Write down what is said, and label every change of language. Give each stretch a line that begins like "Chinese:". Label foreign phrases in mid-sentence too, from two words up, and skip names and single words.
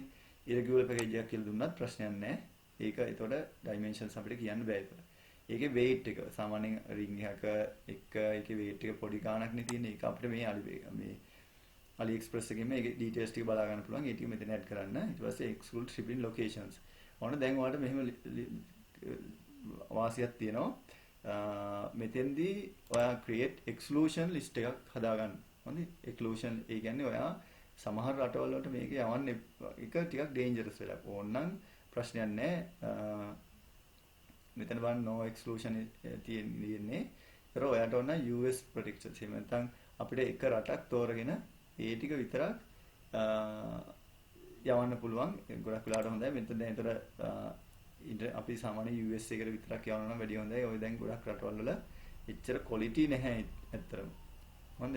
Sinhala: irregular package එකක් කියලා දුන්නත් ප්‍රශ්නයක් නැහැ. ඒක ඒතකොට dimensions අපිට කියන්න බෑ ඒක. ඒකේ weight එක සාමාන්‍යයෙන් ring එකක ඒකේ weight එක පොඩි ගාණක් නේ තියෙන්නේ. ඒක අපිට මේ AliExpress එකෙන් මේකේ details ටික බලා ගන්න පුළුවන්. ඒ ටික මෙතන add කරන්න. ඊට පස්සේ
English: exclude shipping locations.
Sinhala: ඕන දැන් ඔයාලට මෙහෙම වාසියක් තියෙනවා. මෙතෙන්දී ඔයා
English: create exclusion list
Sinhala: එකක් හදාගන්න. හොඳයි. exclusion ඒ කියන්නේ ඔයා සමහර රටවල් වලට මේක යවන්න එක ටිකක් dangerous වෙලා. ඕනනම් ප්‍රශ්නයක් නැහැ. මෙතන බලන්න
English: no exclusion
Sinhala: තියෙන්නේ. ඒතර ඔයාට ඕන
English: US protections.
Sinhala: එහෙම නැත්නම් අපිට එක රටක් තෝරගෙන ඒ ටික විතරක් යවන්න පුළුවන්. ගොඩක් වෙලාවට හොඳයි. මෙතන දැන් ඒතර අපි සාමාන්‍ය US එකට විතරක් යවනවා නම් වැඩි හොඳයි. ඔය දැන් ගොඩක් රටවල් වල එච්චර quality නැහැ ඇත්තටම. හොඳයි.